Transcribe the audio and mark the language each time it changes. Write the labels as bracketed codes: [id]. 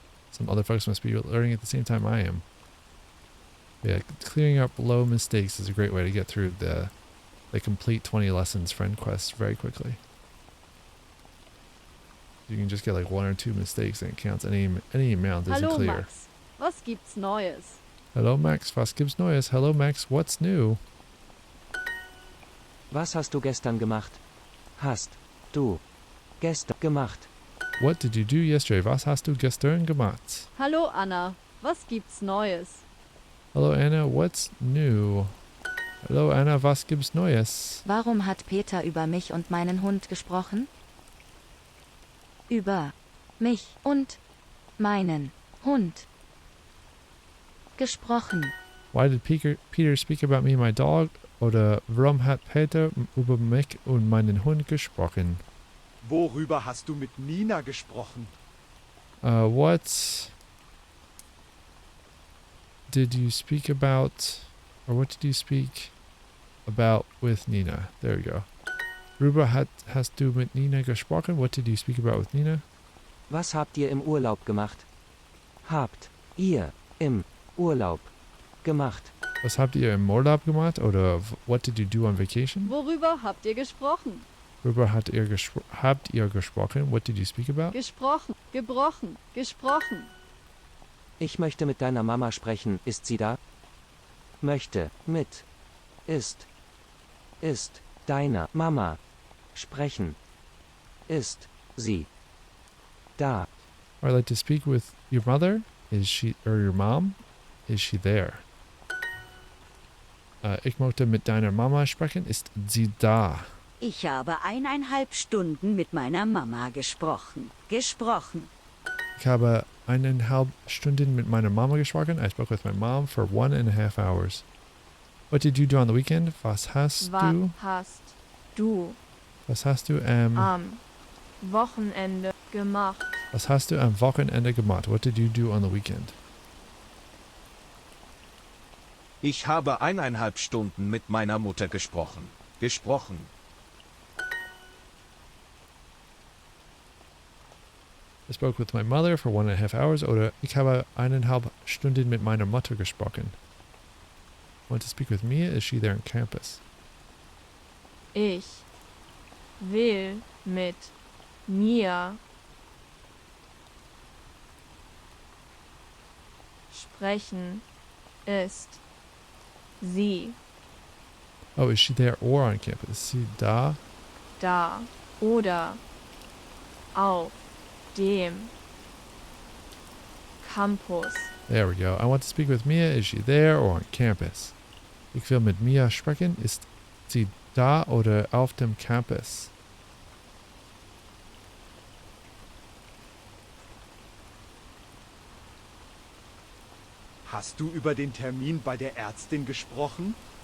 [en] Some other folks must be learning at the same time I am. Yeah, clearing up low mistakes is a great way to get through the complete 20 lessons friend quest very quickly. You can just get like one or two mistakes and it counts. Any amount isn't [de] Hallo [en] clear. [de] Max, was gibt's Neues? [en] Hello [de] Max, was gibt's Neues? [en] Hello Max, what's new? [de] Was hast du gestern gemacht? Hast du gestern gemacht? [en] what did you do yesterday? [de] Was hast du gestern gemacht? Hallo Anna, was gibt's Neues? [en] Hello Anna, what's new? Hello [de] Anna, was gibt's Neues? Warum hat Peter über mich und meinen Hund gesprochen? Über mich und meinen Hund gesprochen. [en] Why did Peter speak about me and my dog? [de] Oder warum hat Peter über mich und meinen Hund gesprochen? Worüber hast du mit Nina gesprochen? [en] What did you speak about, or what did you speak about with Nina? There we go. [de] Worüber hast du mit Nina gesprochen? [en] What did you speak about with Nina? [de] Was habt ihr im Urlaub gemacht? Habt ihr im Urlaub gemacht? Was habt ihr im Urlaub gemacht? Oder [en] what did you do on vacation? [de] Worüber habt ihr gesprochen? Worüber habt ihr gesprochen? [en] What did you speak about? [de] Gesprochen, gebrochen, gesprochen. Ich möchte mit deiner Mama sprechen. Ist sie da? Möchte mit ist deiner Mama sprechen. Ist sie da? [en] I'd like to speak with your mother. Is she, or your mom? Is she there? [de] Ich möchte mit deiner Mama sprechen. Ist sie da? Ich habe 1,5 Stunden mit meiner Mama gesprochen. Gesprochen. Ich habe 1,5 Stunden mit meiner Mama gesprochen. [en] I spoke with my mom for 1.5 hours. What did you do on the weekend? [de] Was hast du? Was hast du am Wochenende gemacht? Was hast du am Wochenende gemacht? [en] What did you do on the weekend? [de] Ich habe 1,5 Stunden mit meiner Mutter gesprochen. Gesprochen. [en] I spoke with my mother for 1.5 hours. [de] Oder ich habe 1,5 Stunden mit meiner Mutter gesprochen. [en] Want to speak with Mia? Is she there on campus? [de] Ich will mit Mia sprechen. Ist sie [en] Oh, is she there or on campus? [de] Ist sie da? da oder auf dem Campus? [en] There we go. I want to speak with Mia. Is she there or on campus? [de] Ich will mit Mia sprechen. Ist sie da oder auf dem Campus? Hast du über den Termin bei der Ärztin gesprochen?